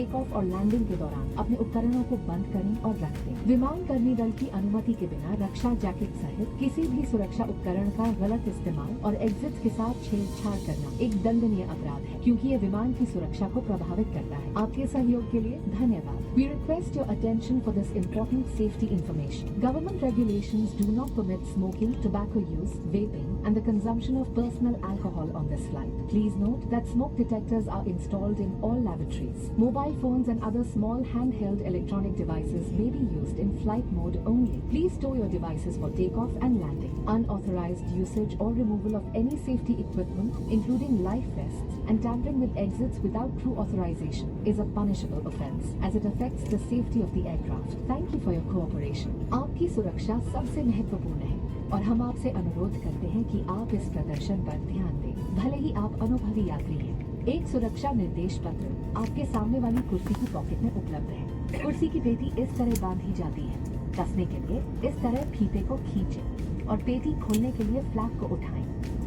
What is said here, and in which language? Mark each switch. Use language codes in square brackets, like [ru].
[hi] Take off और landing के दौरान अपने उपकरणों को बंद करें और रख दें। विमान कर्मी दल की अनुमति के बिना रक्षा जैकेट सहित किसी भी सुरक्षा उपकरण का गलत इस्तेमाल और एग्जिट के साथ छेड़छाड़ करना एक दंडनीय अपराध है, क्योंकि ये विमान की सुरक्षा को प्रभावित करता है। आपके सहयोग के लिए धन्यवाद। [en] We request your attention for this important safety information. Government regulations do not permit smoking, tobacco use, vaping, and the consumption of personal alcohol on this flight. Please note that smoke detectors are installed in all lavatories. Mobile phones and other small handheld electronic devices may be used in flight mode only. Please store your devices for takeoff and landing. Unauthorized usage or removal of any safety equipment, including life vests, and tampering with exits without crew authorization is a punishable offense, as it affects the safety of the aircraft. Thank you for your cooperation. [hi] आपकी सुरक्षा सबसे महत्वपूर्ण है और हम आपसे अनुरोध करते हैं कि आप इस प्रदर्शन पर ध्यान दें, भले ही आप अनुभवी यात्री हैं। एक सुरक्षा निर्देश पत्र आपके सामने वाली कुर्सी की पॉकेट में उपलब्ध है। कुर्सी की पेटी इस तरह बांधी जाती है। कसने के लिए इस तरह फीते को खींचें और पेटी खोलने के लिए फ्लैप को उठाएं।